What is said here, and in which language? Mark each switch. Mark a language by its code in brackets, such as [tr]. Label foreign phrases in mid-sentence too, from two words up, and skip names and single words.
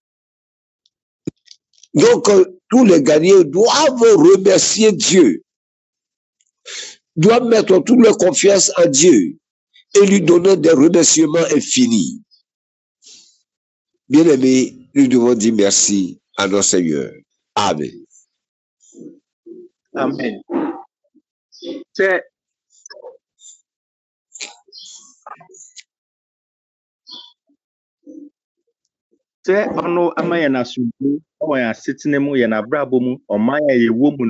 [fr] Donc, tous les gagnants doivent remercier Dieu, doivent mettre toute leur confiance en Dieu et lui donner des remerciements infinis. Bien-aimés, nous devons dire merci à notre Seigneur. Amen. Amen. [ak] Sɛ ɔno ama yɛn asomdwoe ɔwɔ yɛn asetena mu yɛn abrabɔ mu ɔman a yɛwɔ mu